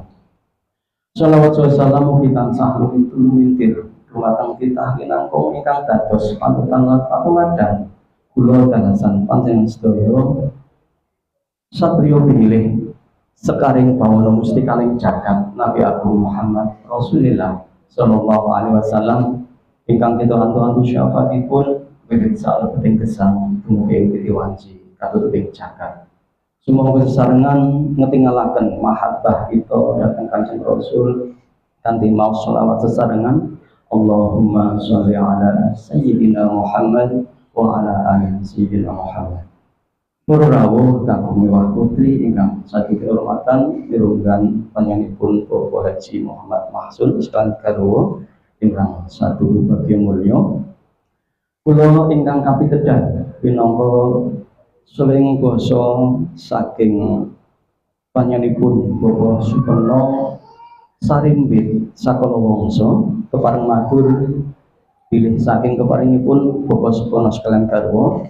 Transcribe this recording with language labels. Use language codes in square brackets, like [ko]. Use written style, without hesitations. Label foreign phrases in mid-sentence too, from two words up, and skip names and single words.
[jv] Shalawat wa salam kita tansah lumintir dumateng titah kinangkung ingkang dados panutan lan patuladan kula dalasan panjenengan sedaya satriya pinilih sekaring bawana mustikaning jagat Nabi Agung Muhammad Rasulillah [ar] صلى الله عليه وسلم [jv] ingkang kita antu-antu syafaatipun wiwit salebeting gesang dumugi titiwanci katutuping jagat. Sumangga sesarengan ngetingalaken mahabbah kita dhateng Kanjeng Rasul kanthi maos selawat sesarengan [ar] اللهم صل على سيدنا محمد وعلى آل سيدنا محمد [jv] wa ala ali sayyidina Muhammad. Para rawuh kakung miwah putri ingkang saking kehormatan mirunggan panjenenganipun Bapak Haji Muhammad Mahsun sekalian garwa ingkang satu bagya mulya. Kula ingkang kapitedah pinangka suling basa saking panjenenganipun Bapak Suparno Sarimbit sakala wangsa kepareng matur bilih saking keparingipun Bapak Suparno sekalian garwa.